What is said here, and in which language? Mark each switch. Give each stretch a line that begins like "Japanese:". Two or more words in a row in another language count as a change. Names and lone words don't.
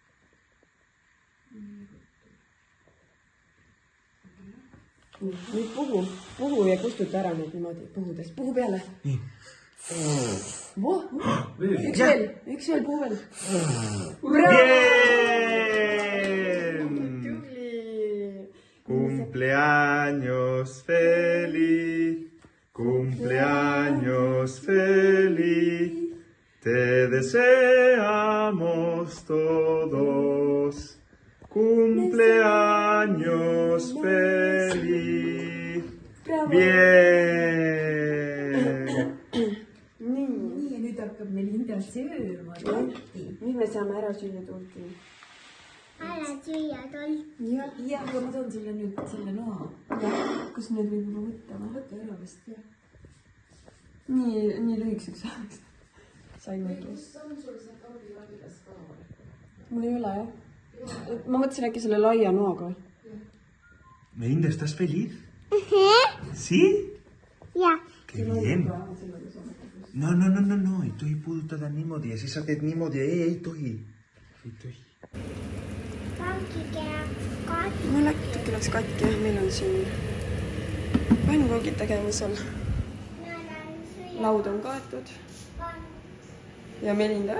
Estonian: Nüüd puhu ja kustuta ära nüüd niimoodi puhudest. Puhu peale. Nii. Üks veel puhu veel.
Spanish: Cumpleaños feliz, cumpleaños feliz, te deseamos todos. Cumpleaños feliz. Bien.
Estonian: nii , ja nüüd hakkab Melinda sööma torti. nüüd me saame ära süüa torti. ära süüa tolti. ja aga ma toon sulle nüüd selle noa. kas need võib juba võtta või? võta ära vist jah. nii lühikeseks ajaks saime. kus on sul see karbilabilas ka? mul ei ole jah. ma mõtlesin äkki selle laia noaga.
Spanish: Melinda, ¿estás feliz? ¿Sí?
Estonian: jah ,
Spanish: Qué bien. No,
Estonian: ei tohi puudutada niimoodi ja siis sa teed niimoodi, ei tohi. Ei tohi. kankike katki . mul äkki läks katki, meil on siin pannkoogid tegemisel. laud on kaetud ja Melinda